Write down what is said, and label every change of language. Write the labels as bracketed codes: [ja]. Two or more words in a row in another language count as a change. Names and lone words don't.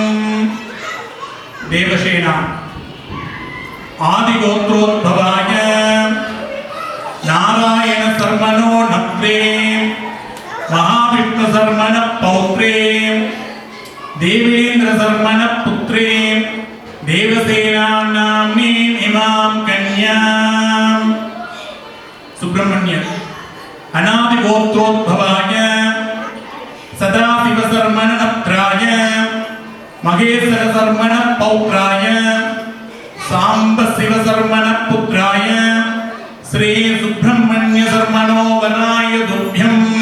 [sa] देवसेना आदिगोत्रोद्भवाय नारायण शर्मणो नप्त्रे महाविष्णु शर्मण पौत्रे देवेन्द्र शर्मण पुत्रे देवसेनानाम्नीम् इमां कन्यां सुब्रह्मण्य अनादिगोत्रोद्भवाय सदाशिवशर्मणनप्त्राय महेश्वरशर्मणपौत्राय साम्बशिवशर्मणपुत्राय श्री सुब्रह्मण्यशर्मणो वराय तुभ्यम्